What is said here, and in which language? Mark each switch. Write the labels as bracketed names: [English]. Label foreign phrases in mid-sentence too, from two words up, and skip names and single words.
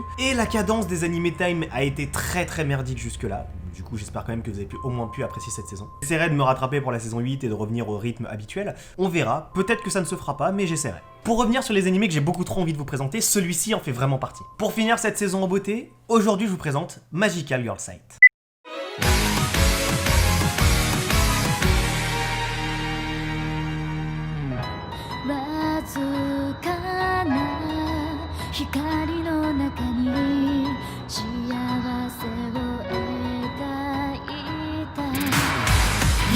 [French] Et la cadence des Anime Time a été très merdique jusque-là. Du coup, j'espère quand même que vous avez au moins pu apprécier cette saison. J'essaierai de me rattraper pour la saison 8 et de revenir au rythme habituel. On verra, peut-être que ça ne se fera pas, mais j'essaierai. Pour revenir sur les animés que j'ai beaucoup trop envie de vous présenter, celui-ci en fait vraiment partie. Pour finir cette saison en beauté, aujourd'hui je vous présente Magical Girl Sight. [Japanese] 光の中に幸せを描いた行